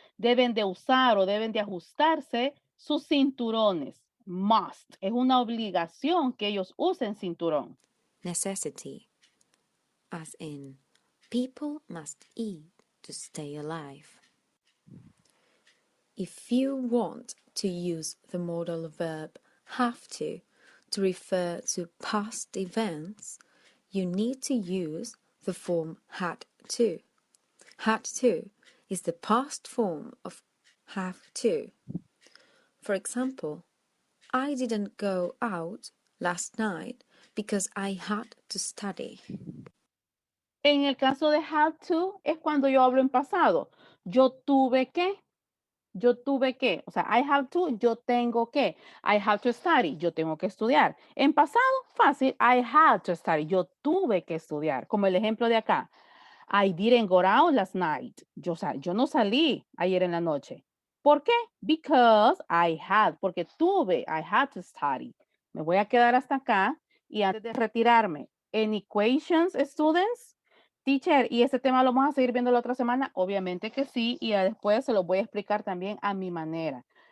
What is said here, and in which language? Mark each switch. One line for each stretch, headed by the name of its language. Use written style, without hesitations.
Spanish: Deben de usar o deben de ajustarse sus cinturones. Must. Es una obligación que ellos usen cinturón.
English: Necessity, as in people must eat to stay alive. If you want to use the modal verb have to refer to past events, you need to use the form had to. Had to is the past form of have to. For example, I didn't go out last night because I had to study.
Spanish: En el caso de have to es cuando yo hablo en pasado. Yo tuve que. O sea,
English: I have to,
Spanish: yo tengo que.
English: I have to study,
Spanish: yo tengo que estudiar. En pasado, fácil,
English: I had to study,
Spanish: yo tuve que estudiar. Como el ejemplo de acá.
English: I didn't go out last night.
Spanish: Yo no salí ayer en la noche. ¿Por qué?
English: Because I had,
Spanish: porque tuve,
English: I had to study.
Spanish: Me voy a quedar hasta acá y antes de retirarme, en
English: equations, students, teacher,
Spanish: ¿y ese tema lo vamos a seguir viendo la otra semana? Obviamente que sí, y después se lo voy a explicar también a mi manera.